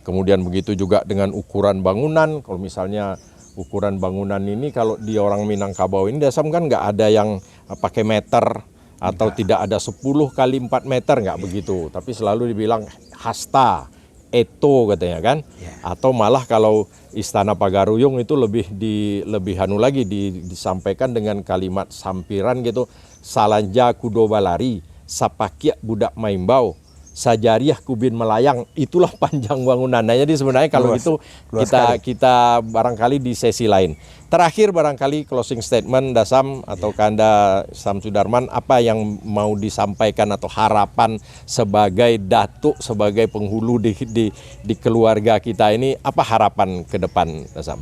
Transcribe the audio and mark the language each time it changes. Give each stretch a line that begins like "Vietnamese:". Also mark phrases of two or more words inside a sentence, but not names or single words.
Indonesian: Kemudian begitu juga dengan ukuran bangunan. Kalau misalnya ukuran bangunan ini kalau di orang Minangkabau ini dasam kan nggak ada yang pakai meter. Atau tidak ada 10 kali 4 meter, nggak begitu. Tapi selalu dibilang hasta, eto katanya kan. Atau malah kalau Istana Pagaruyung itu lebih disampaikan dengan kalimat sampiran gitu.
Minangkabau: Salanja kudo balari, sapakia budak maimbau, sajariah kubin melayang.
Indonesian: Itulah panjang bangunannya. Jadi sebenarnya kalau itu kita barangkali di sesi lain. Terakhir barangkali
English: closing statement
Indonesian: Dasam atau Kanda Samsudarman, apa yang mau disampaikan atau harapan sebagai datuk, sebagai penghulu di keluarga kita ini, apa harapan ke depan Dasam?